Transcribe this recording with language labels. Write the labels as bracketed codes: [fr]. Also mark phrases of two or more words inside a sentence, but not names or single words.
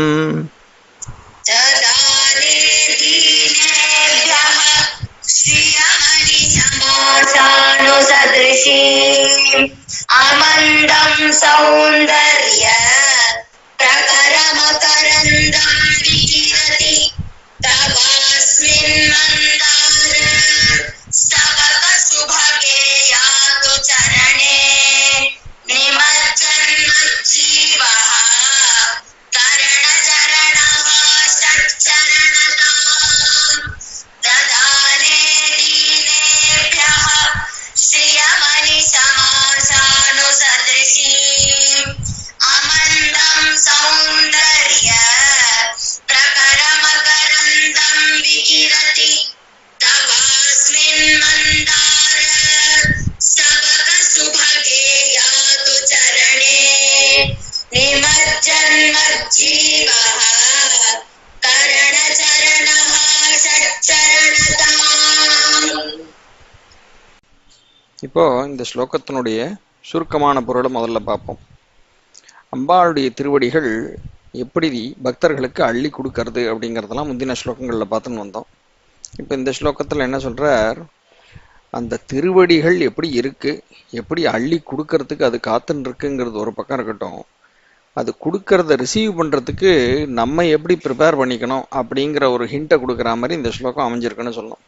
[sa] ददाने दीनेभ्यः श्रियमणिशमाशानुसदृशीम् अमन्दं सौन्दर्य प्रकरमकरन्दं विकिरति तवास्मिन् मन्दार स्तवक सुभगे यातु चरणे निमज्जन्मज्जीवः करण चरणः षट्चरणताम् दधाने தீனேभ्यः श्रियमनिशमासानुसदृशीम् अमन्दं सौन्दर्य प्रकरमकरन्दं विकिरति तवास्मिन् मन्दार स्तवक सुभगे यातु चरणे निमज्जन्मज्जीवः करणचरणः षट्चरणताम्. [ta] இப்போ இந்த ஸ்லோகத்தினுடைய சுருக்கமான பொருளை முதல்ல பார்ப்போம். அம்பாளுடைய திருவடிகள் எப்படி பக்தர்களுக்கு அள்ளி கொடுக்கறது அப்படிங்கிறதெல்லாம் முந்தின ஸ்லோகங்களில் பார்த்துன்னு வந்தோம். இப்போ இந்த ஸ்லோகத்தில் என்ன சொல்றார், அந்த திருவடிகள் எப்படி இருக்கு, எப்படி அள்ளி கொடுக்கறதுக்கு அது காத்துன்னு இருக்குங்கிறது ஒரு பக்கம் இருக்கட்டும், அது கொடுக்கறத ரிசீவ் பண்ணுறதுக்கு நம்ம எப்படி ப்ரிப்பேர் பண்ணிக்கணும் அப்படிங்கிற ஒரு ஹிண்ட்டை கொடுக்குற மாதிரி இந்த ஸ்லோகம் அமைஞ்சிருக்குன்னு சொல்லணும்.